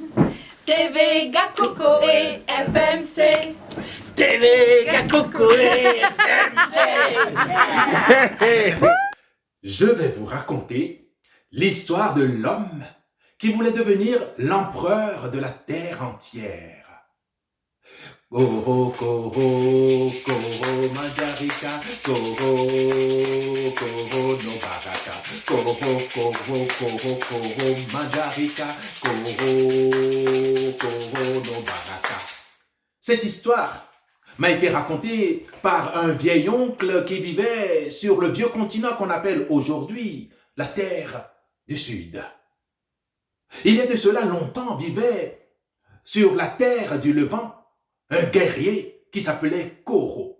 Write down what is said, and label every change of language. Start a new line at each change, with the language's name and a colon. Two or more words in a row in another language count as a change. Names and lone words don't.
French: TV Coco et FMC. TV Coco et FMC. Je vais vous raconter l'histoire de l'homme qui voulait devenir l'empereur de la terre entière. Koro, koro, koro, mandarika, koro, koro, no baraka, koro, koro, koro, koro, mandarika, koro, koro, no baraka. Cette histoire m'a été racontée par un vieil oncle qui vivait sur le vieux continent qu'on appelle aujourd'hui la Terre du Sud. Il y a de cela longtemps vivait sur la terre du Levant un guerrier qui s'appelait Koro.